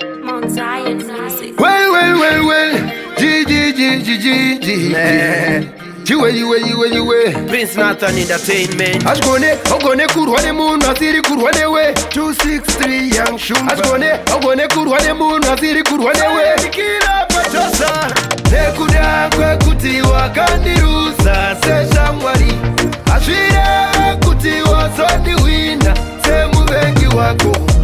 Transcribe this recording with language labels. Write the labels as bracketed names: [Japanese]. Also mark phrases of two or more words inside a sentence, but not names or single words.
[English] Mount Zion Music. Well, well, well, well. G, G, G, G, G, G, G. Man. G, way, you way, you way, you way. Prince Nathan Entertainment. [Shona] Ashkone, ogone kurwa nemunhu asiri kurwa newe. [English] Two six three Young Shumba. [Shona] Ashkone, ogone kurwa nemunhu asiri kurwa newe. Kila pachosa. Nekuda kwekuti wakandirusa seshamwari. Hazvireve kuti wazondiwina semuvengi wako.